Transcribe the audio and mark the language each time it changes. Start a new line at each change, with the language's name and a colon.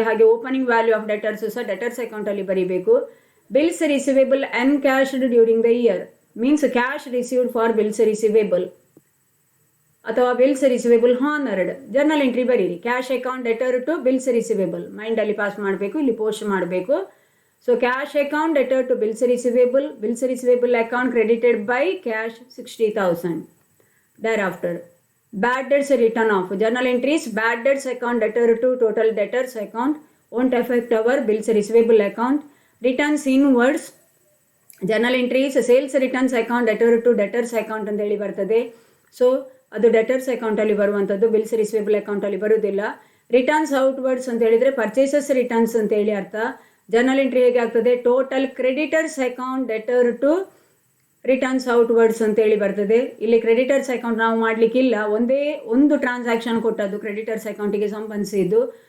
English: ಹಾಗೆ opening value of debtors
Kannada: ಸಹ debtors ಅಕೌಂಟಲ್ಲಿ ಬರೀಬೇಕು.
English: Bills receivable encashed during the year means cash received for bills receivable ಅಥವಾ bills receivable honoured.
Kannada: Journal entry ಬರೀರಿ.
English: cash account debtor to bills receivable
Kannada: ಮೈಂಡಲ್ಲಿ pass ಮಾಡಬೇಕು, ಇಲ್ಲಿ post ಮಾಡಬೇಕು.
English: So cash account debtor to bills receivable account credited by cash 60,000. Thereafter, bad debts written off. Journal entries, bad debts account debtor to total debtors account won't affect our bills receivable account. Returns inwards, journal entries, sales returns account debtor to debtors account
Kannada: ಅಂತ ಹೇಳಿ ಬರ್ತದೆ. So ಅದು debtors ಅಕೌಂಟಲ್ಲಿ ಬರುವಂಥದ್ದು, bills receivable ಅಕೌಂಟಲ್ಲಿ ಬರುವುದಿಲ್ಲ. Returns outwards ಅಂತ ಹೇಳಿದರೆ ಪರ್ಚೇಸಸ್ ರಿಟರ್ನ್ಸ್ ಅಂತ ಹೇಳಿ ಅರ್ಥ. ಜರ್ನಲ್ ಎಂಟ್ರಿ ಹೇಗೆ ಆಗ್ತದೆ? Total creditors account deter to returns outwards ಅಂತೇಳಿ ಬರ್ತದೆ. ಇಲ್ಲಿ ಕ್ರೆಡಿಟರ್ಸ್ ಅಕೌಂಟ್ ನಾವು ಮಾಡಲಿಕ್ಕಿಲ್ಲ, ಒಂದೇ ಒಂದು ಟ್ರಾನ್ಸಾಕ್ಷನ್ ಕೊಟ್ಟದ್ದು ಕ್ರೆಡಿಟರ್ಸ್ ಅಕೌಂಟಿಗೆ ಸಂಬಂಧಿಸಿದ್ದು.